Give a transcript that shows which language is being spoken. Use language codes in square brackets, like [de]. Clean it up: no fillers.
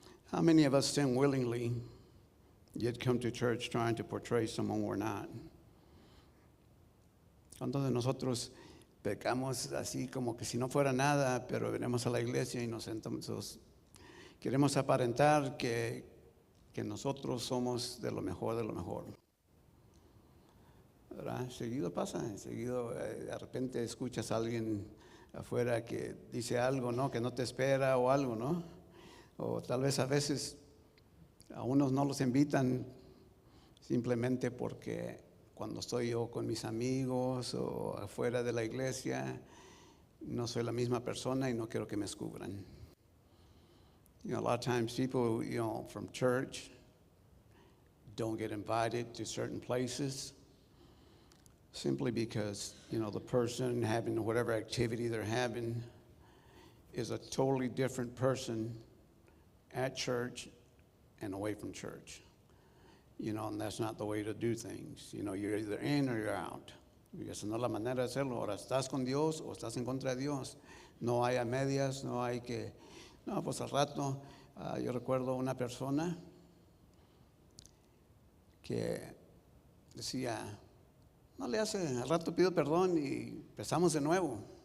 [en] How many of us sin willingly yet come to church trying to portray someone we're not? [es] ¿Cuántos de nosotros pecamos así como que si no fuera nada, pero venimos a la iglesia y nos sentamos, queremos aparentar que nosotros somos de lo mejor de lo mejor? ¿Verdad? Seguido pasa, de repente escuchas a alguien afuera que dice algo, ¿no? Que no te espera o algo, ¿no? O tal vez a veces a unos no los invitan simplemente porque cuando estoy yo con mis amigos o afuera de la iglesia, no soy la misma persona y no quiero que me descubran. [en] A lot of times people, from church don't get invited to certain places simply because, the person having whatever activity they're having is a totally different person at church and away from church. And that's not the way to do things. You're either in or you're out. [es] Y esa no es la manera de hacerlo. Ahora, ¿estás con Dios o estás en contra de Dios? No hay a medias, no hay que... No, pues al rato, yo recuerdo una persona que decía, no le hace, al rato pido perdón y empezamos de nuevo.